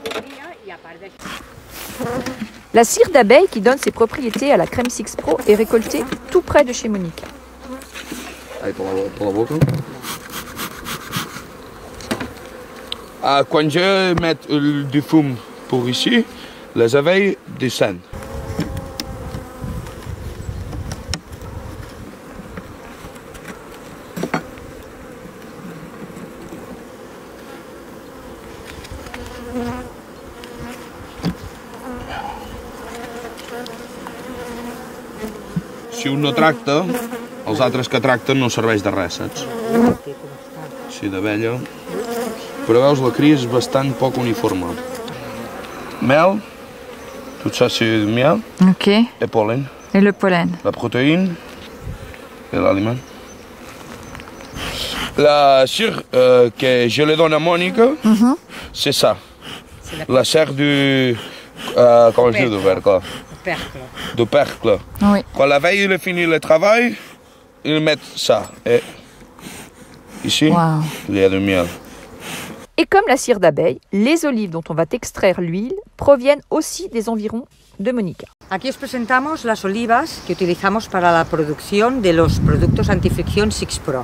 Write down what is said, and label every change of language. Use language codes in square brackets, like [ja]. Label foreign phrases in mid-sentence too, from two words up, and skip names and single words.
[fr] La cire d'abeille qui donne ses propriétés à la crème Six Pro est récoltée tout près de chez Monica. Allez, pour la boca. Quand je mets du fum pour ici, les abeilles descendent. [ca] Si un no tracta, els altres que tracten no serveix de res, saps? Sí, d'abella. Però veus, la cria és bastant poc uniforme. Mel, [fr] tout ça c'est miel. Ok. Et pollen. Et le pollen. La protéine et l'aliment. La cire que je le donne à Monica, c'est ça. La cire du... comment je dis d'ouvercle? Du percle. Oui. Quand la veille il a fini le travail, ils mettent ça. Et ici, Wow. il y a du miel. Et comme la cire d'abeille, les olives dont on va extraire l'huile proviennent aussi des environs de Monica. [es] Aquí os presentamos las olivas que utilizamos para la producción de los productos antifricción Six Pro.